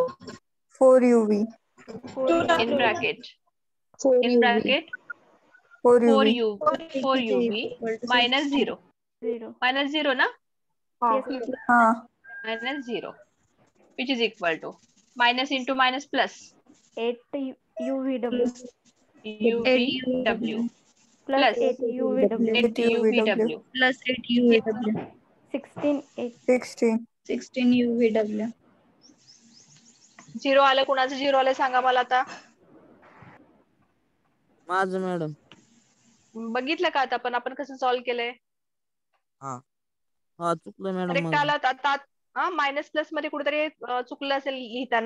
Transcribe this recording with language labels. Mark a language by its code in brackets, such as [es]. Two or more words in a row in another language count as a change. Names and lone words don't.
[en] 4uv. in bracket 4uv. 4uv मायनस 0. [mr] मायनस 0 ना. हा. [en] minus 0 which is equal to minus into minus plus 8 UVW uvw plus plus 8 UVW 8 uvw Plus 8 UVW. 16 16 UVW. [mr] 0 आलं. कुणाचं 0 आलं सांगा मला आता. माझं मॅडम. बघितलं का आता आपण कसं सॉल्व्ह केलंय. हा चुकलं मॅडम. करेक्ट आलं आता. हा [en] minus plus [mr] मध्ये कुठेतरी चुकलं असेल लिहिताना.